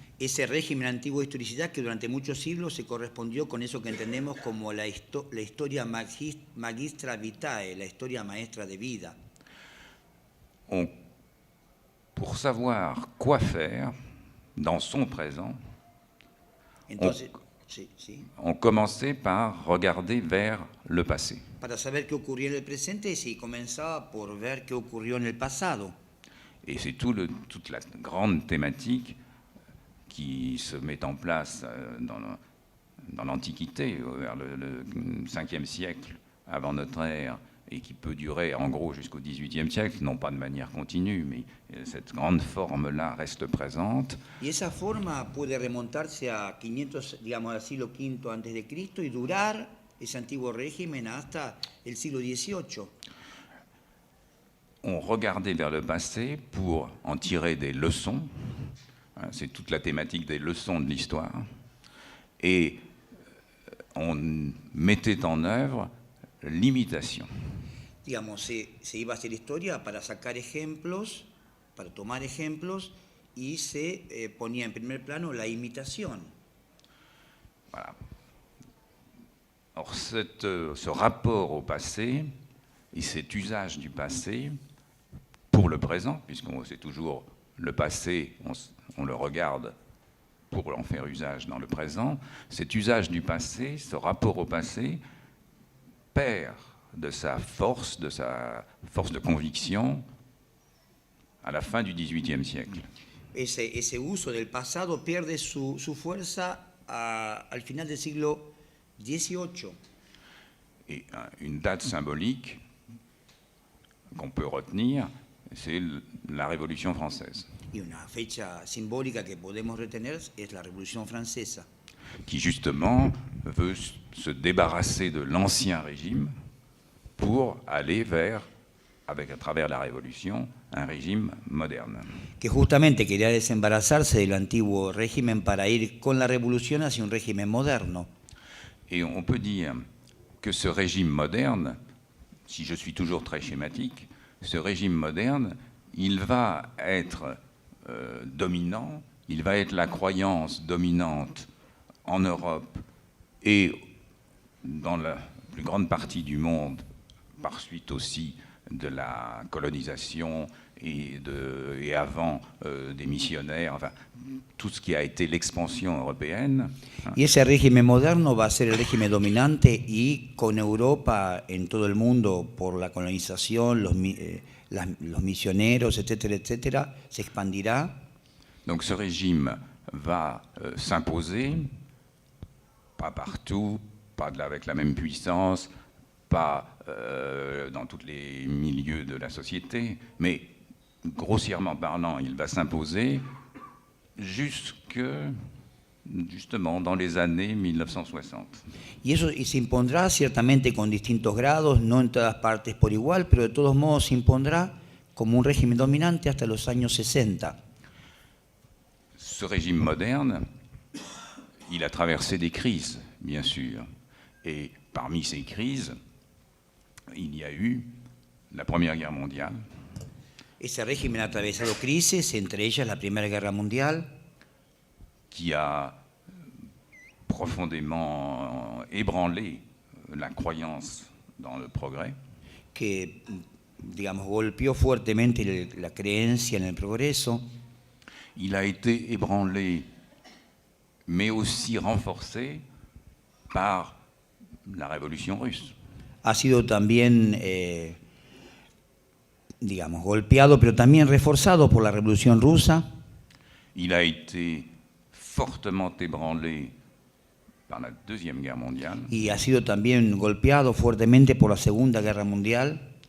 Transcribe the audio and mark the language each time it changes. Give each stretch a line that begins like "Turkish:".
Spanish: Ese régimen antiguo de historicidad que durante muchos siglos se correspondió con eso que entendemos como la
Latin: historia magistra vitae,
Spanish: la historia maestra de vida.
French: pour savoir quoi faire dans son présent,
Spanish: Entonces, sí.
French: on commençait par regarder vers le passé.
Spanish: Para saber qué ocurría en el presente, sí, comenzaba por ver qué ocurrió en el pasado.
French: Et c'est toute la grande thématique qui se met en place dans l'Antiquité, vers le 5e siècle avant notre ère, et qui peut durer en gros jusqu'au XVIIIe siècle, non pas de manière continue, mais cette grande forme-là reste présente.
Spanish: Y esa forma puede remontarse a 500, digamos, al siglo V antes de Cristo y durar ese antiguo régimen hasta el siglo XVIII.
French: On regardait vers le passé pour en tirer des leçons. C'est toute la thématique des leçons de l'histoire. Et on mettait en œuvre l'imitation.
Spanish: Digamos, se iba a hacer historia para sacar ejemplos, para tomar ejemplos, y se ponía en primer plano la imitación.
French: Voilà. Or, ce rapport au passé et cet usage du passé pour le présent, puisqu'on sait toujours le passé, on le regarde pour en faire usage dans le présent, cet usage du passé, ce rapport au passé, perd de sa force de conviction à la fin du XVIIIe siècle.
Spanish: Ese uso del pasado pierde su fuerza al final del siglo XVIII.
French: Et une date symbolique qu'on peut retenir, c'est la Révolution française.
Spanish: Y una fecha simbólica que podemos retener es la Revolución Francesa,
French: qui justement veut se débarrasser de l'ancien régime pour aller vers, à travers la Révolution, un régime moderne.
Spanish: que justamente quería desembarazarse del antiguo régimen para ir con la revolución hacia un régimen moderno.
French: Et on peut dire que ce régime moderne, si je suis toujours très schématique, ce régime moderne, il va être dominant, il va être la croyance dominante en Europe et dans la plus grande partie du monde, par suite aussi de la colonisation et avant des missionnaires, enfin, tout ce qui a été l'expansion européenne.
Spanish: Y ese régimen moderno va a ser el régimen dominante y con Europa en todo el mundo por la colonización, los misioneros, etcétera, etcétera, se expandirá.
French: Donc ce régime va s'imposer, pas partout, pas avec la même puissance, pas dans tous les milieux de la société, mais grossièrement parlant, il va s'imposer justement dans les années 1960.
Spanish: Y se impondrá ciertamente con distintos grados, no en todas partes por igual, pero de todos modos se impondrá como un régimen dominante hasta los años 60.
French: Ce régime moderne, il a traversé des crises, bien sûr. Et parmi ces crises, il y a eu la Première Guerre mondiale.
Spanish: Ese régimen ha atravesado crisis, entre ellas la Primera Guerra Mundial,
French: qui a profondément ébranlé la croyance dans le progrès,
Spanish: que, digamos, golpeó fuertemente la creencia en el progreso.
French: il a été ébranlé, mais aussi renforcé par la révolution russe.
Spanish: Ha sido también, digamos, golpeado, pero también reforzado por la Revolución Rusa.
French: Il a été fortement ébranlé par la Deuxième Guerre mondiale
Spanish: Y ha sido también golpeado fuertemente por la Segunda Guerra Mundial